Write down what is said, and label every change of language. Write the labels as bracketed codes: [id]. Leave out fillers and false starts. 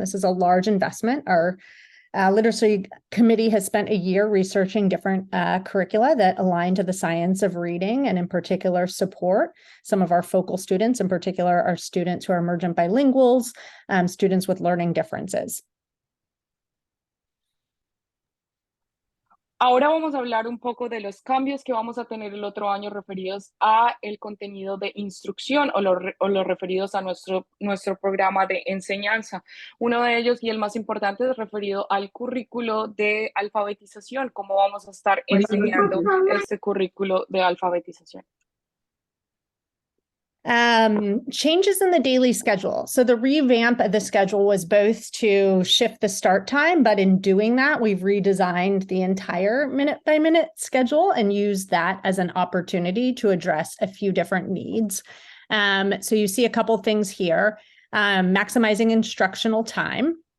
[en] This is a large investment. Our literacy committee has spent a year researching different curricula that align to the science of reading, and in particular support some of our focal students, in particular our students who are emergent bilinguals, students with learning differences. [es] Ahora vamos a hablar un poco de los cambios que vamos a tener el otro año referidos a el contenido de instrucción o los referidos a nuestro programa de enseñanza. Uno de ellos y el más importante es referido al currículo de alfabetización, cómo vamos a estar enseñando este currículo de alfabetización. [en] Changes in the daily schedule. So the revamp of the schedule was both to shift the start time, but in doing that, we've redesigned the entire minute-by-minute schedule and used that as an opportunity to address a few different needs. So you see a couple things here. Maximizing instructional time.